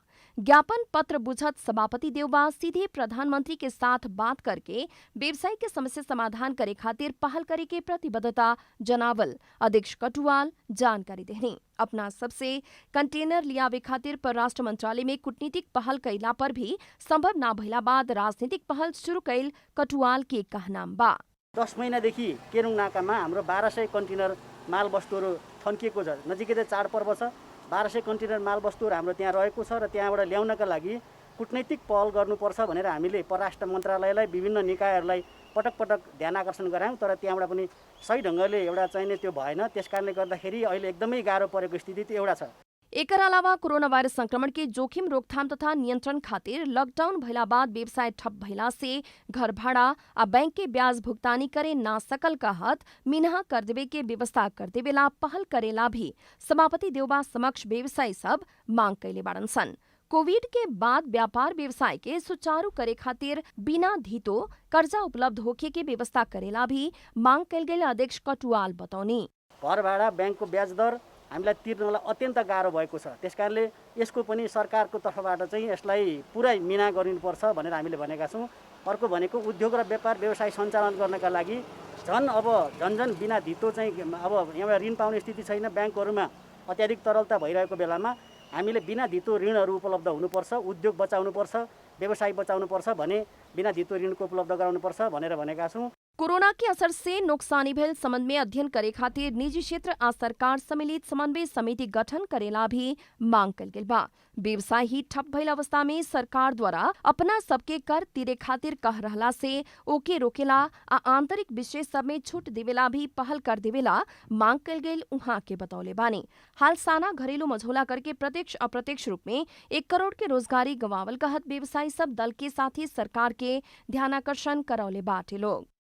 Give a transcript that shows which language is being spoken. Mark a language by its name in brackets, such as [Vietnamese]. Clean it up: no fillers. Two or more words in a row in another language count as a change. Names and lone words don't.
[Bhojpuri] ज्ञापन पत्र बुझत सभापति देउबा सीधे प्रधानमंत्री के साथ बात करके व्यवसायी के समस्या समाधान करे खातिर पहल करे के प्रतिबद्धता जनावल अध्यक्ष कटुवाल जानकारी देहनी। अपना सबसे कंटेनर लियावे खातिर परराष्ट्र मंत्रालय में कूटनीतिक पहल कैला पर भी संभव न भइला बाद राजनीतिक पहल शुरू कैल कटुवाल के कहनाम बा। [Nepali] 10 महिनादेखि केरुङ नाकामा हाम्रो 1200 कन्टेनर माल वस्तुहरू थन्किएको छ। नजिकै चाडपर्व छ, 1200 कन्टेनर माल वस्तुहरू हाम्रो त्यहाँ रहेको छ र त्यहाँबाट ल्याउनका लागि कूटनैतिक पहल गर्नुपर्छ भनेर हामीले परराष्ट्र मन्त्रालयलाई विभिन्न निकायहरूलाई पटक पटक ध्यान आकर्षण गरायौँ, तर त्यहाँबाट पनि सही ढङ्गले एउटा चाहिने त्यो भएन। त्यसकारणले गर्दाखेरि अहिले एकदमै गाह्रो परेको स्थिति त्यो एउटा छ। [Bhojpuri] एकर अलावा कोरोना वायरस संक्रमण के जोखिम रोकथाम तथा नियंत्रण खातिर लॉकडाउन भइला बाद व्यवसाय ठप भइला से घर भाड़ा आ बैंक के ब्याज भुगतानी करे ना सकल कहत मिनहा कर देवे के व्यवस्था कर देवेला पहल करेला भी सभापति देउबा समक्ष व्यवसायी सब मांग कैले बाड़न सन। कोविड के बाद व्यापार व्यवसाय के सुचारू करे खातिर बिना धितो कर्जा उपलब्ध होखे के व्यवस्था करेला भी मांग कैल गेल अध्यक्ष कटुवाल बतौनी। [Nepali] घर भाडा बैंकको ब्याज दर हामीलाई तिर्नलाई अत्यन्त गाह्रो भएको छ। त्यसकारणले यसको पनि सरकारको तर्फबाट चाहिँ यसलाई पुरै मिना गरिनुपर्छ भनेर हामीले भनेका छौँ। अर्को भनेको उद्योग र व्यापार व्यवसाय सञ्चालन गर्नका लागि झन बिना धितो चाहिँ अब यहाँ ऋण पाउने स्थिति छैन। बैंकहरूमा अत्याधिक तरलता भइरहेको बेलामा हामीले बिना धितो ऋणहरू उपलब्ध हुनुपर्छ, उद्योग बचाउनुपर्छ, व्यवसाय बचाउनुपर्छ भने बिना धितो ऋणको उपलब्ध गराउनुपर्छ भनेर भनेका छौँ। [Bhojpuri] कोरोना के असर से नुकसानी भेल संबंध में अध्ययन करे खातिर निजी क्षेत्र आ सरकार सम्मिलित समन्वय समिति गठन करेला भी मांग कल गेल बा। व्यवसाय ही ठप भइल अवस्था में सरकार द्वारा अपना सबके कर तिरे खातिर कह रहला से ओके रोकेला आ आंतरिक विषय सब में छूट देवेला भी पहल कर देवेला मांग कल गेल उहाँ के बतौले बानी। हाल साना घरेलू मझौला करके प्रत्यक्ष अप्रत्यक्ष रूप में 1 करोड़ के रोजगारी गंवावल कहत व्यवसायी सब दल के साथ ही सरकार के ध्यानाकर्षण करौले बाटे लोग।